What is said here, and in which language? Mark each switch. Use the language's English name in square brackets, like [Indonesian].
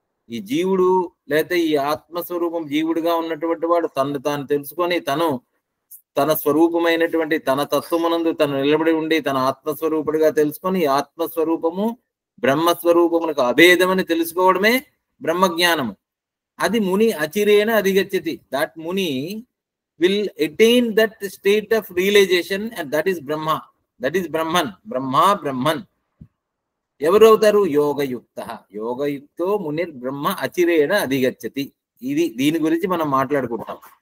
[Telugu] ఈ జీవుడు లేకపోతే ఈ ఆత్మస్వరూపం జీవుడుగా ఉన్నటువంటి వాడు తాను తెలుసుకొని తన స్వరూపమైనటువంటి తన తత్వమునందు తను నిలబడి ఉండి తన ఆత్మస్వరూపుడిగా తెలుసుకొని ఆత్మస్వరూపము బ్రహ్మస్వరూపములకు అభేదమని తెలుసుకోవడమే బ్రహ్మజ్ఞానము. [Sanskrit] అది ముని అచిరేణ అధిగచ్చతి. [English] That muni will attain that state of realization and that is Brahma. That is Brahman. Brahman. [Telugu] ఎవరు అవుతారు? [Sanskrit] యోగయుక్తో మునిర్ బ్రహ్మ అచిరేణ అధిగచ్చతి. [Telugu] దీని గురించి మనం మాట్లాడుకుంటాం.